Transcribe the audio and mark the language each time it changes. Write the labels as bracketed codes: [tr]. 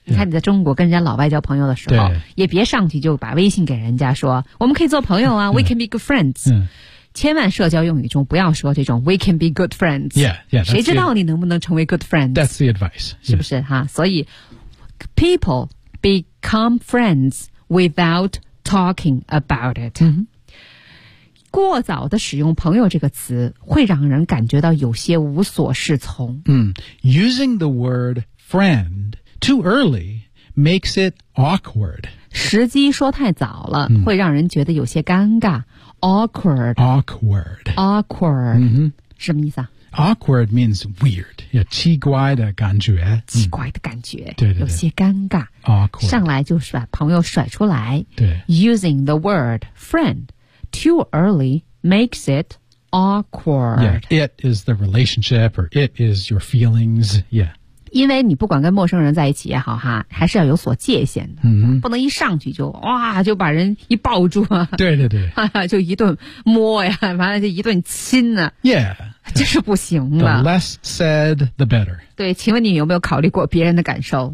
[zh] 你看你在中国跟人家老外交朋友的时候，也别上去就把微信给人家说，我们可以做朋友啊， [en] we can be good friends. [zh] 千万社交用语中不要说这种 [en] we can be good friends. Yeah, [zh] 谁知道你能不能成为 good friends? [en] That's the advice. [zh] 是不是哈？所以 [en] people become friends without talking about it. [zh] 过早的使用朋友这个词会让人感觉到有些无所适从。 [en] Using the word friend too early makes it awkward. [zh] 时机说太早了、嗯、会让人觉得有些尴尬。 [en] Awkward. Awkward. Awkward.、嗯、 [zh] 什么意思啊？ [en] Awkward means weird, [zh] 有奇怪的感觉。奇怪的感觉、嗯、对对对，有些尴尬。 [en] Awkward. [zh] 上来就是把朋友甩出来。对。 [en] Using the word friend too early makes it awkward. Yeah, it is the relationship or it is your feelings. Yeah. [zh] 因为你不管跟陌生人在一起也好哈，还是要有所界限的、嗯、不能一上去就哇就把人一抱住啊，对对对，就一顿摸呀，完了就一顿亲啊， [en] yeah， [zh] 这是不行的。 [en] The less said the better。 [zh] 对，请问你有没有考虑过别人的感受？